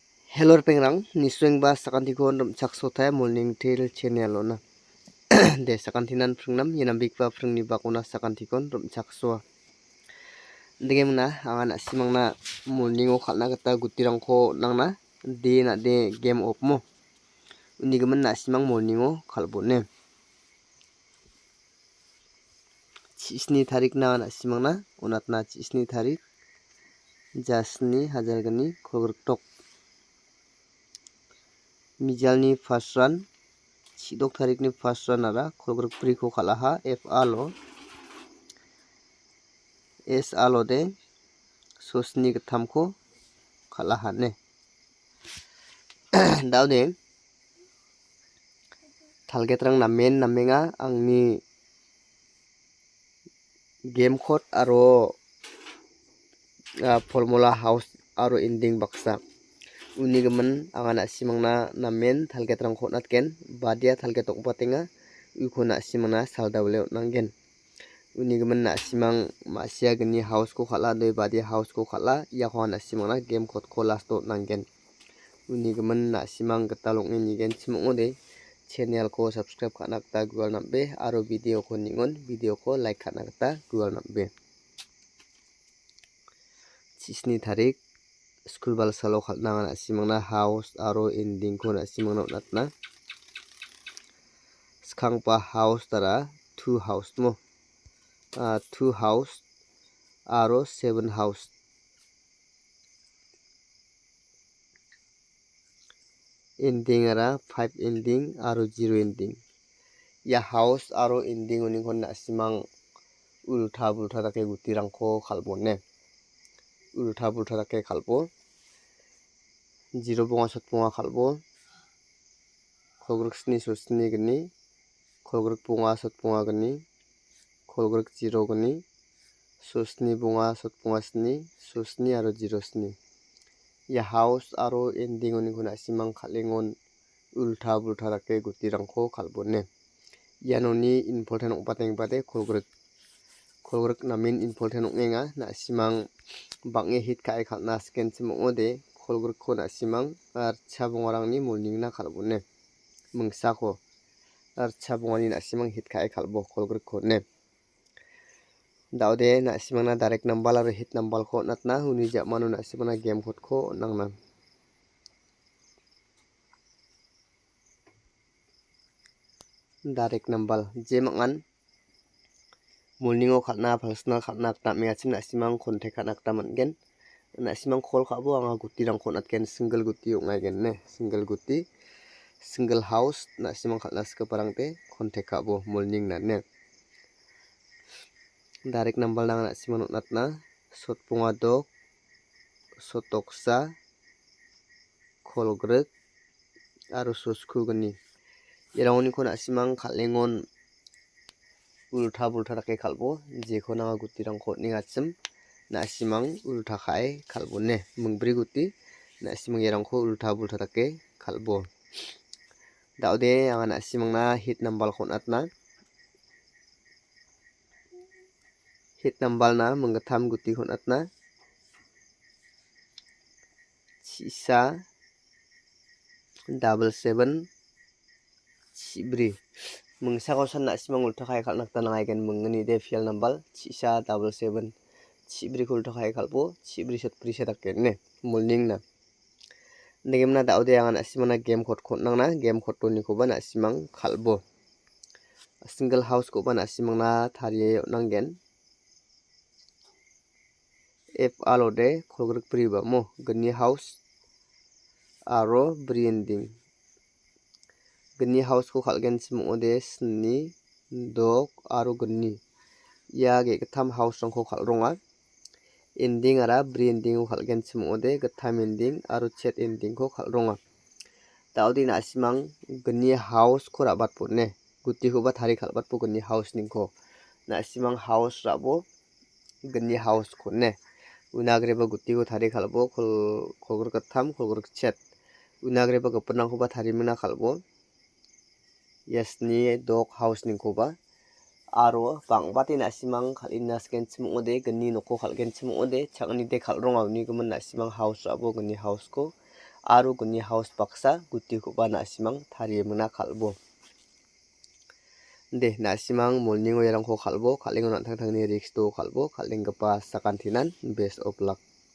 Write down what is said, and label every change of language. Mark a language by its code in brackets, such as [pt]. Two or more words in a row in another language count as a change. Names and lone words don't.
[grt] Hello pengrang nisweng ba sakantikon romchak sotai morning tail channel ona de sakantinan phrungnam yenambik ba phrungni bakona sakantikon romchak so degemna angana simangna morning o khalna gita gutirangko nangna de game of mo unigimin na simang morning o khalbone 7 tarik na simangna onatna 7 tarik jasni hajargani khogrok mijalni [en] first run [grt] 7 tarikni [en] first run [grt] ara khogrok pri ko khalaha f alo s alo de sosni githamko khalahane daude thalgetrang namen namenga angni [en] game code [grt] aro [en] formula house [grt] aro ending baksa unigimin angana simangna namen thalgetrang khonatken badia thalgetok batenga ukona simangna saldawle nanggen unigimin na simang masia gni house ko khala doi badia house ko khala yakona simangna [en] game code [grt] ko lasto nanggen unigimin na simang gitalokni nigen simongode channel ko subscribe khana gita gual nambe aro video ko ningon video ko like khana gita gual nambe 7 tarik school balsalo khalna na simangna house aro ending ko na simangna natna skangpa house tara 2 house mo 2 house aro 7 house ending ara 5 ending aro 0 ending ya house aro ending unikon na simang ultha bultha take gutirangko khalbone ultha bultha take khalbo 0 bonga sot bonga khalbo khogrok sni so sni gni khogrok bonga sot bonga gni khogrok 0 gni so sni bonga sot bonga sni so sni aro 0 sni ya house aro ending unikon na simang khalengon ultha bultha take gutirangko khalbone yanoni important opateng bade khogrok namin important ongenga na simang bange hit kai khalna scan simongode khogrok ko na simang ar chabongarangni morning na khalbone mungsako ar chabongani na simang hit kai khalbo khogrok ko ne daude na simang na [en] direct number [grt] aro [en] hit number [grt] ko natna uni jamano na simang [en] game code [grt] ko nangna [en] direct number [grt] jemangan morning o khalna personal khalna ta mengachim na simang contact khana ta manggen na simang call khabo anga gutirang khonatken single guti ongaigen ne [en] single house [grt] na simang khalna skaparangte contact khabo morning na ne [en] direct number [grt] na simang natna sotpunga dok sotoksa kholgrek aro soskugni eraoni khona simang khalengon ultha bultha take khalbo jekhona gutirang khotningachim na simang ultha khai khalbone mungbri guti na simang erangko ultha bultha take khalbo daude anga na simang na [en] hit number [grt] khonatna [en] hit number [grt] na munggatham guti khonatna chisa 77 chibri mungsako san na simang ultha khai khalna ta nangaigen mungni de fial number chisa 77 chibri ko ultha khai khalbo chibri sot prisa takenne morning na negemna daude anga na simang na [en] game code [grt] khotnangna [en] game code [grt] to ni ko ba na simang khalbo [en] single house [grt] ko ba na simang na thariye nanggen f alode khogrok priba mo gni house aro branding gni house ko khalgen simongode sni dok aro gni ya ge githam house rangko khalronga ending ara branding ko khalgen simongode githam ending aro chat ending ko khalronga daudi na simang gni house ko rabat pone guti ko ba thari khalbat po gni house ningko na simang house rabo gni house ko ne unagreba guti ko thari khalbo khogrok githam khogrok chat unagreba gopnangko ba thari muna khalbo yasni dog house ningkoba aro bangbati na simang khalina scan simongode gni noko khalgen simongode changni de khalronga uni gumun na simang house abo gni house ko aro guni house baksa gutikoba nasimang tarienmona kal·bo. De nasimang morning oirangko kal·bo, kal·engo na·tangtangni riks do kal·bo, kal·enggipa sakantinan [en] best of luck.